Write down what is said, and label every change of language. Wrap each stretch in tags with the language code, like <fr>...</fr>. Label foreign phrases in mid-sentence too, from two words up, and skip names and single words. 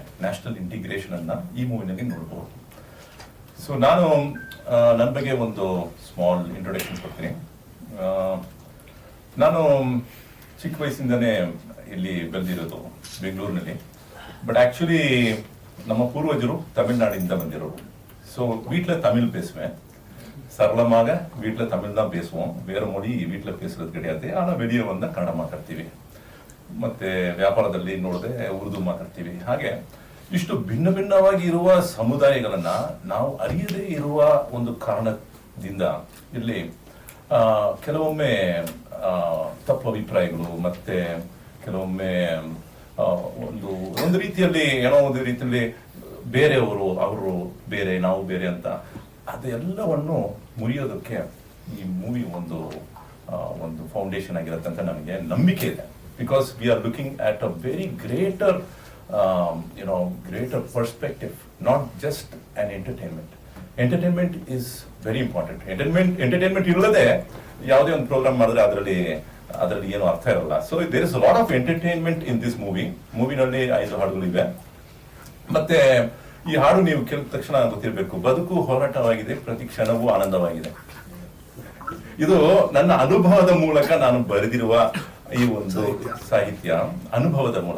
<en>National Integration</en> <kn>ಅನ್ನ ಈ ಮೂವಿನಲ್ಲಿ ನೋಡಬಹುದು. ಸೊ ನಾನು ನನ್ನ ಬಗ್ಗೆ ಒಂದು</kn> <en>small introduction</en> <kn>ಕೊಡ್ತೀನಿ. ನಾನು ಚಿಕ್ಕ ವಯಸ್ಸಿಂದನೇ ಇಲ್ಲಿ ಬೆಳೆದಿರೋದು ಬೆಂಗಳೂರಿನಲ್ಲಿ.</kn> <en>but actually</en> <kn>ನಮ್ಮ ಪೂರ್ವಜರು ತಮಿಳ್ನಾಡಿಂದ ಬಂದಿರೋರು.</kn> <ta>ஸோ வீட்டில் தமிழ் பேசுவேன், சரளமாக வீட்டில் தமிழ் தான் பேசுவோம், வேற மொழி வீட்டில் பேசுறது கிடையாது. ஆனால் வெளியே வந்தால்</ta> <kn>ಕನ್ನಡ ಮಾತಾಡ್ತೀವಿ, ಮತ್ತೆ ವ್ಯಾಪಾರದಲ್ಲಿ ನೋಡಿದ್ರೆ ಉರ್ದು ಮಾತಾಡ್ತೀವಿ. ಹಾಗೆ ಇಷ್ಟು ಭಿನ್ನ ಭಿನ್ನವಾಗಿ ಇರುವ ಸಮುದಾಯಗಳನ್ನ ನಾವು ಅರಿಯದೇ ಇರುವ ಒಂದು ಕಾರಣದಿಂದ ಇಲ್ಲಿ ಕೆಲವೊಮ್ಮೆ ತಪ್ಪು ಅಭಿಪ್ರಾಯಗಳು, ಮತ್ತೆ ಕೆಲವೊಮ್ಮೆ ಒಂದು ರೀತಿಯಲ್ಲಿ ಏನೋ ಒಂದು ರೀತಿಯಲ್ಲಿ ಬೇರೆಯವರು, ಅವರು ಬೇರೆ, ನಾವು ಬೇರೆ ಅಂತ ಅದೆಲ್ಲವನ್ನು ಮುರಿಯೋದಕ್ಕೆ ಈ ಮೂವಿ ಒಂದು ಫೌಂಡೇಶನ್ ಆಗಿರುತ್ತೆ ಅಂತ ನನಗೆ ನಂಬಿಕೆ ಇದೆ.</kn> <en>Because we are looking at a very greater perspective, not just an entertainment. Entertainment is very important.</en> <kn>Entertainment ಇಲ್ಲದೆ ಯಾವುದೇ ಒಂದು ಪ್ರೋಗ್ರಾಮ್ ಮಾಡಿದ್ರೆ ಅದರಲ್ಲಿ ಏನು ಅರ್ಥ ಇರಲ್ಲ.</kn> <en>so there is lot of entertainment in this</en> <kn>ಮೂವಿನಲ್ಲಿ 5 ಹಾಡುಗಳಿವೆ. ಮತ್ತೆ ಈ ಹಾಡು ನೀವು ಕೇಳಿದ ತಕ್ಷಣ ಗೊತ್ತಿರಬೇಕು, ಬದುಕು ಹೋರಾಟವಾಗಿದೆ, ಪ್ರತಿ ಕ್ಷಣವೂ ಆನಂದವಾಗಿದೆ. ಇದು ನನ್ನ ಅನುಭವದ ಮೂಲಕ ನಾನು ಬರೆದಿರುವ ಈ ಒಂದು ಸಾಹಿತ್ಯ, ಅನುಭವದ ಮೂಲಕ.</kn>